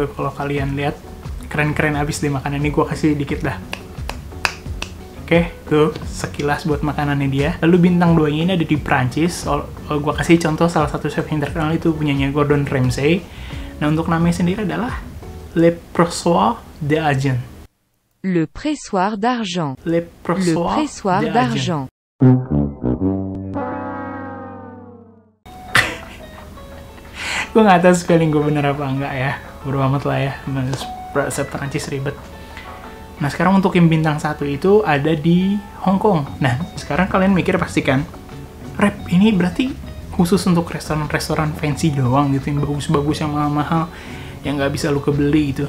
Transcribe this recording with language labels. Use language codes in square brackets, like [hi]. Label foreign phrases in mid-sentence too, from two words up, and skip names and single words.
[id] Kalau kalian lihat keren-keren abis deh makanan ini, gue kasih dikit dah. Oke, tuh sekilas buat makanannya dia. Lalu bintang 2 ini ada di Prancis. Gue kasih contoh salah satu chef yang terkenal itu punyanya Gordon Ramsay. Nah, untuk namanya sendiri adalah Le Pressoir d'Argent. Le pressoir d'argent. Le pressoir d'argent. Gue nggak tahu spelling gue bener apa enggak ya. Bodo amat lah ya. Bahasa Perancis ribet. Nah, sekarang untuk yang bintang 1 itu ada di Hong Kong. Nah, sekarang kalian mikir pasti kan, Rep, ini berarti khusus untuk restoran-restoran fancy doang gitu, yang bagus-bagus, yang mahal-mahal, yang nggak bisa lu kebeli gitu.